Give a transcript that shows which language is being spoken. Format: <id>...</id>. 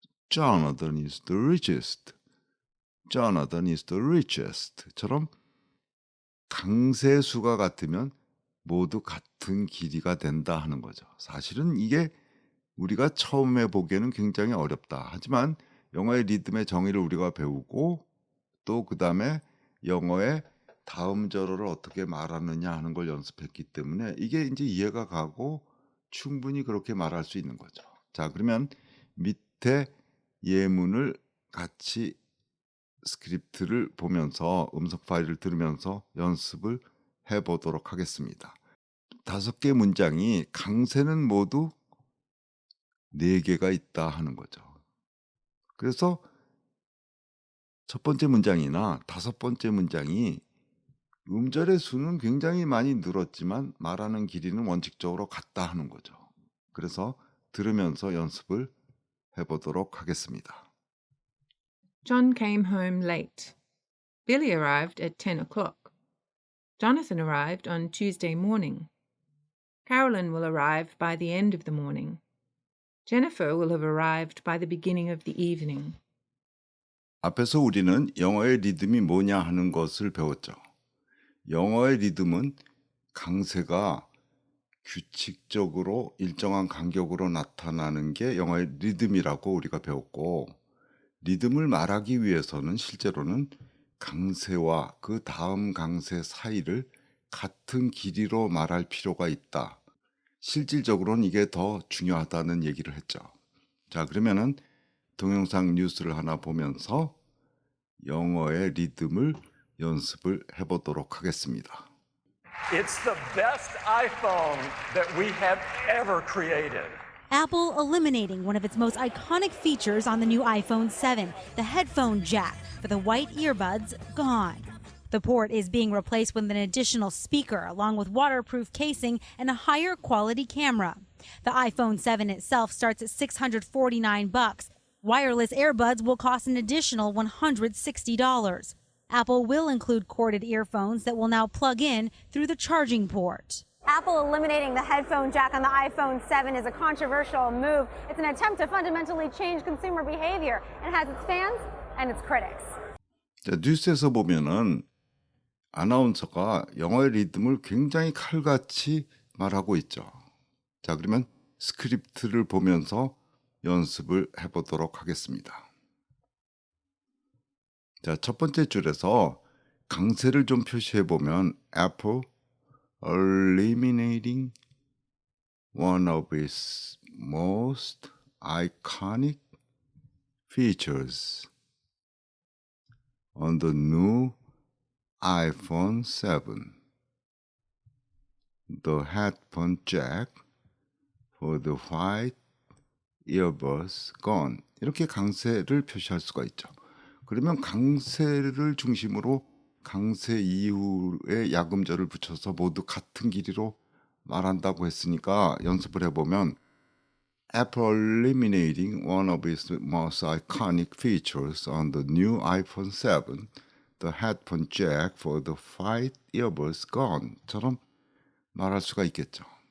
<en>Jonathan is the richest. Jonathan is the richest</en> <ko>처럼 강세수가 같으면 모두 같은 길이가 된다 하는 거죠. 사실은 이게 우리가 처음에 보기에는 굉장히 어렵다. 하지만 영어의 리듬의 정의를 우리가 배우고 또 그 다음에 영어의 다음 절어를 어떻게 말하느냐 하는 걸 연습했기 때문에 이게 이제 이해가 가고 충분히 그렇게 말할 수 있는 거죠. 자, 그러면 밑에 예문을 같이 스크립트를 보면서 음성 파일을 들으면서 연습을 해보도록 하겠습니다. 5개 문장이 강세는 모두 4개가 있다 하는 거죠. 그래서 첫 번째 문장이나 5번째 문장이 음절의 수는 굉장히 많이 늘었지만 말하는 길이는 원칙적으로 같다 하는 거죠. 그래서 들으면서 연습을 해보도록 하겠습니다.</ko> <en>John came home late. Billy arrived at 10 o'clock. Jonathan arrived on Tuesday morning. Carolyn will arrive by the end of the morning. Jennifer will have arrived by the beginning of the evening.</en> <ko>앞에서 우리는 영어의 리듬이 뭐냐 하는 것을 배웠죠. 영어의 리듬은 강세가 규칙적으로 일정한 간격으로 나타나는 게 영어의 리듬이라고 우리가 배웠고, 리듬을 말하기 위해서는 실제로는 강세와 그 다음 강세 사이를 같은 길이로 말할 필요가 있다. 실질적으로는 이게 더 중요하다는 얘기를 했죠. 자, 그러면은 동영상 뉴스를 하나 보면서 영어의 리듬을 연습을 해보도록 하겠습니다.</ko> <en>It's the best iPhone that we have ever created. Apple eliminating one of its most iconic features on the new iPhone 7, the headphone jack for the white earbuds gone. The port is being replaced with an additional speaker along with waterproof casing and a higher quality camera. The iPhone 7 itself starts at $649. Wireless earbuds will cost an additional $160. Apple will include corded earphones that will now plug in through the charging port. Apple eliminating the headphone jack on the iPhone 7 is a controversial move. It's an attempt to fundamentally change consumer behavior and has its fans and its critics.</en> <ko>자, 뉴스에서 보면은 아나운서가 영어의 리듬을 굉장히 칼같이 말하고 있죠. 자, 그러면 스크립트를 보면서 연습을 해보도록 하겠습니다. 자, 첫 번째 줄에서 강세를 좀 표시해 보면</ko> <en>Apple eliminating one of its most iconic features on the new iPhone 7, the headphone jack for the white earbuds gone.</en> <ko>이렇게 강세를 표시할 수가 있죠. 그러면 강세를 중심으로 강세 이후에 야금절을 붙여서 모두 같은 길이로 말한다고 했으니까 연습을 해보면</ko> <en>Apple eliminating one of its most iconic features on the new iPhone 7, the headphone jack for the white earbuds gone</en> <ko>처럼 말할 수가 있겠죠.</ko>